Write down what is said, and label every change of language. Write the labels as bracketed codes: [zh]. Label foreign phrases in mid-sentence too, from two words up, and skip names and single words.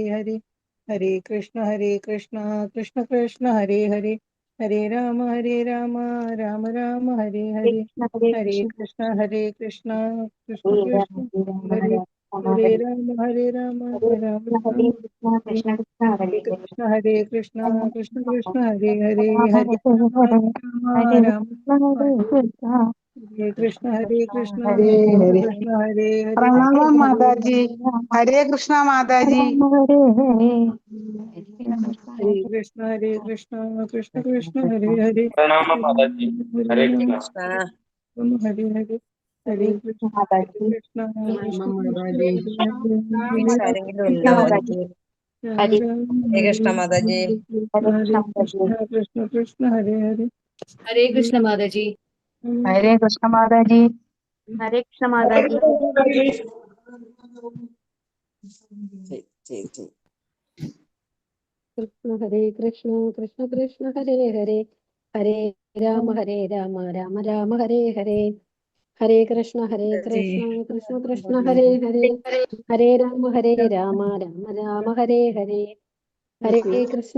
[sa] हरे, हरे कृष्ण, कृष्ण कृष्ण, हरे हरे, हरे राम, राम राम, हरे हरे, हरे कृष्ण, कृष्ण कृष्ण, हरे हरे राम, राम राम, हरे हरे कृष्ण, कृष्ण हरे हरे, हरे राम, राम हरे कृष्ण, हरे हरे कृष्ण हरे हरे, [hi] प्रणाम माता जी। हरे कृष्णा माता जी। [sa] हरे कृष्ण, कृष्ण कृष्ण, हरे हरे, [hi] प्रणाम माताजी. [sa] ഹരേ Hare കൃഷ്ണ. राम, हरे हरे, हरे कृष्ण, कृष्ण [hi] प्रणाम माता [sa] Krishna, [hi] जी। [ml] ആരെങ്കിലും ഉണ്ടോ? [sa] Hare [hi] हरे कृष्ण माताजी. [sa] कृष्ण कृष्ण, हरे हरे, [hi] हरे कृष्ण माता जी। हरे कृष्ण माता जी। हरे कृष्ण माता जी। [sa] कृष्ण हरे कृष्ण कृष्ण कृष्ण हरे हरे, हरे राम राम राम हरे हरे, हरे कृष्ण कृष्ण कृष्ण हरे हरे, हरे राम राम राम हरे हरे, हरे कृष्ण